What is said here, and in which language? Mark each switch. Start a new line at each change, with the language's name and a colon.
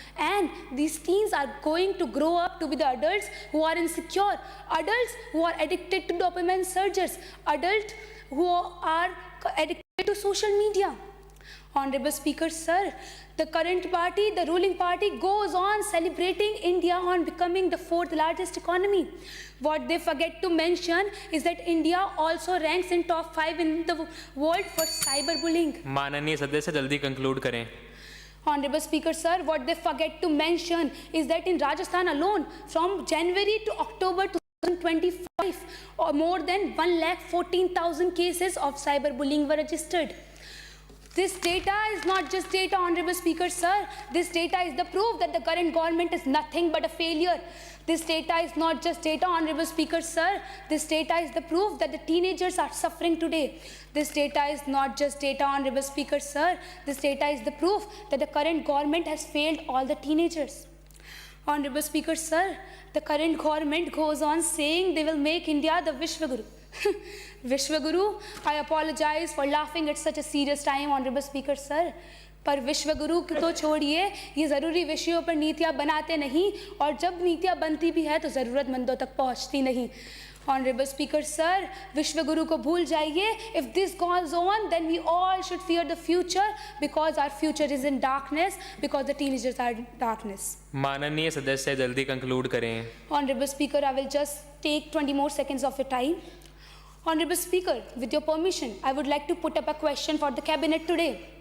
English: And these teens are going to grow up to be the adults who are insecure, adults who are addicted to dopamine surges, adults who are addicted to social media. Honorable Speaker, sir, the current party, the ruling party, goes on celebrating India on becoming the 4th largest economy. What they forget to mention is that India also ranks in top 5 in the world for cyberbullying.
Hindi: माननीय सदस्य जल्दी conclude करें।
English: Honorable Speaker, sir, what they forget to mention is that in Rajasthan alone, from January to October 2025, or more than 1,14,000 cases of cyberbullying were registered. This data is not just data, Honorable Speaker, sir. This data is the proof that the current government is nothing but a failure. This data is not just data, Honorable Speaker, sir. This data is the proof that the teenagers are suffering today. This data is not just data, Honorable Speaker, sir. This data is the proof that the current government has failed all the teenagers. Honorable Speaker, sir, the current government goes on saying they will make India the Vishwaguru. Vishwaguru, I apologize for laughing at such a serious time, Honorable Speaker, sir.
Hindi: पर विश्वगुरु तो छोड़िए, ये ज़रूरी विषयों पर नीतियाँ बनाते नहीं और जब नीतियाँ बनती भी है तो ज़रूरतमंदों तक पहुँचती नहीं.
English: Honorable Speaker, sir,
Hindi: विश्वगुरु को भूल जाइए.
English: If this goes on, then we all should fear the future because our future is in darkness, because the teenagers are in darkness.
Hindi: माननीय सदस्य जल्दी कंक्लूड करें।
English: Honorable Speaker, I will just take 20 more seconds of your time. Honorable Speaker, with your permission, I would like to put up a question for the cabinet today.